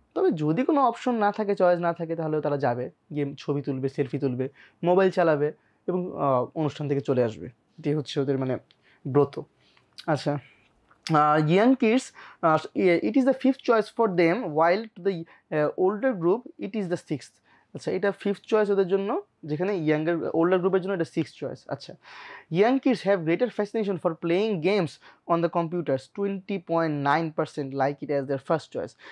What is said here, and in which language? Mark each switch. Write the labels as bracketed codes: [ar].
[bn] তবে যদি কোনো অপশন না থাকে, চয়েস না থাকে, তাহলেও তারা যাবে, গিয়ে ছবি তুলবে, সেলফি তুলবে, মোবাইল চালাবে এবং অনুষ্ঠান থেকে চলে আসবে। এটাই হচ্ছে ওদের মানে ব্রত। [en] আচ্ছা, young kids, it is the fifth choice for them, while to the older group it is the sixth. [bn] আচ্ছা, এটা ফিফথ চয়েস ওদের জন্য, যেখানে older গ্রুপের জন্য এটা সিক্সথ চয়েস। [en] আচ্ছা, young kids have greater fascination for playing games on the computers, 20.9% like it as their first choice.